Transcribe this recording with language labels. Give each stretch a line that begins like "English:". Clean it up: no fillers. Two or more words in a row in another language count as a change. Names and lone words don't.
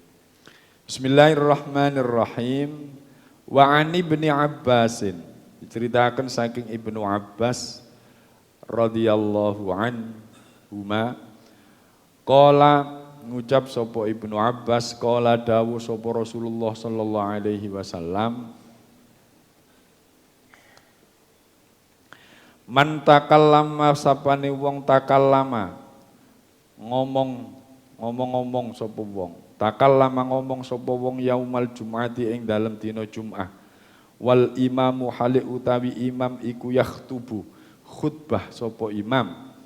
Arabic: بسم الله الرحمن الرحيم. وعن ابن عباس.
Javanese: Diceritakan saking Ibnu Abbas
Arabic: رضي الله عنهما.
Javanese: Qala ngucap sapa Ibnu Abbas, qala dawuh sapa Rasulullah
Arabic: صلى الله عليه وسلم. من تكلم
Javanese: sapane wong takallama ngomong sapa wong takallama ngomong sapa wong
Arabic: يوم الجمعة
Javanese: ing dalem dina Jumat
Arabic: والإمام
Javanese: hale utawi imam iku
Arabic: يخطب خطبة
Javanese: sapa imam